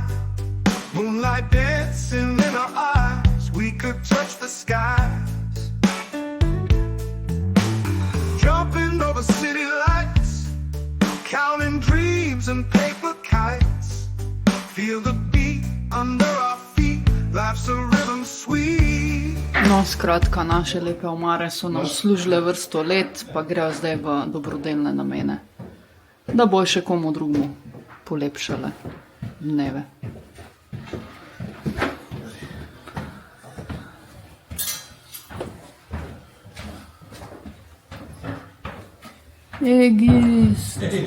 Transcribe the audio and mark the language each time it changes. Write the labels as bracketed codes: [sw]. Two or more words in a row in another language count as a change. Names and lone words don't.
[en] Moonlight dancing in our eyes, we could touch the skies. Jumping over city lights, counting dreams and paper kites. Feel the beat under our feet, life's a rhythm sweet. [sl] No, skratka, naše lepe omare so nam služile vrsto let, pa grejo zdaj v dobrodelne namene, da bo še komu drugmu polepšale dneve. Egist!